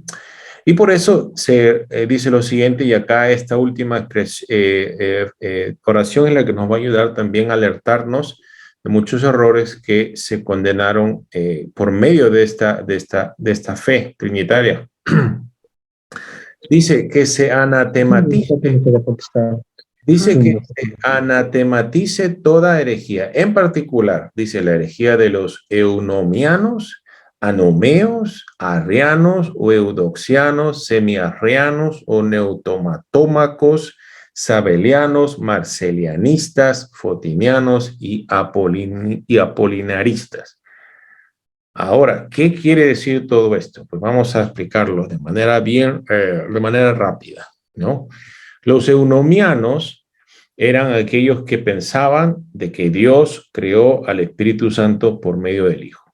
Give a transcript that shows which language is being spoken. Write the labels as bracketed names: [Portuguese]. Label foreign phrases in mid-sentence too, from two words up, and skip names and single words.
[Spanish] Y por eso se dice lo siguiente, y acá esta última oración es la que nos va a ayudar también a alertarnos, muchos errores que se condenaron por medio de esta fe trinitaria. Dice que se anatematice. Dice que se anatematice toda herejía. En particular, dice la herejía de los eunomianos, anomeos, arrianos o eudoxianos, semiarrianos o neutomatómacos, sabelianos, marcelianistas, fotinianos y apolinaristas. Ahora, ¿qué quiere decir todo esto? Pues vamos a explicarlo de manera rápida, ¿no? Los eunomianos eran aquellos que pensaban de que Dios creó al Espíritu Santo por medio del Hijo.